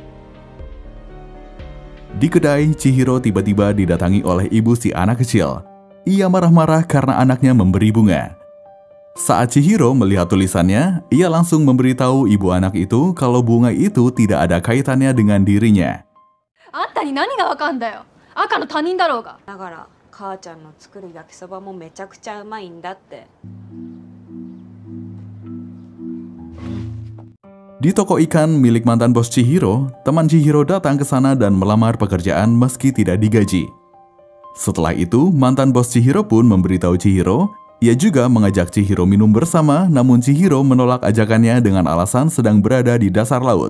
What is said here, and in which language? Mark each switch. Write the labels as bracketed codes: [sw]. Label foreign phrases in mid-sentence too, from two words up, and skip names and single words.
[id] Di kedai, Chihiro tiba-tiba didatangi oleh ibu si anak kecil. Ia marah-marah karena anaknya memberi bunga. Saat Chihiro melihat tulisannya, ia langsung memberitahu ibu anak itu kalau bunga itu tidak ada kaitannya dengan dirinya. [ja] あんたに何がわかんだよ。赤の他人だろうが。だから母ちゃんの作る焼きそばもめちゃくちゃうまいんだって。 [id] Di toko ikan milik mantan bos Chihiro, teman Chihiro datang ke sana dan melamar pekerjaan meski tidak digaji. Setelah itu, mantan bos Chihiro pun memberitahu Chihiro, ia juga mengajak Chihiro minum bersama, namun Chihiro menolak ajakannya dengan alasan sedang berada di dasar laut.